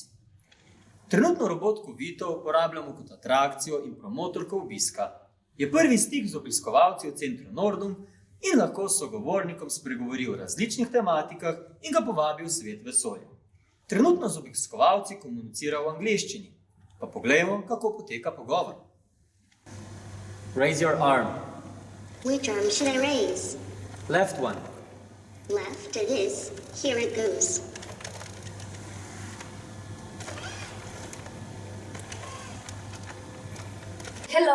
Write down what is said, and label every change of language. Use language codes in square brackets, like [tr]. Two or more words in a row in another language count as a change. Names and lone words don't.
[sl] Trenutno robotko Vito uporabljamo kot atrakcijo in promotorko obiska. Je prvi stik z obiskovalci v centru Nordum in lahko s sogovornikom spregovori o različnih tematikah in ga povabi v svet vesolja. Trenutno z obiskovalci komunicira v angleščini. Pa poglejmo, kako poteka pogovor. [en] Raise your arm. Which arm should I raise? Left one. Left it is. Here it goes. Hello,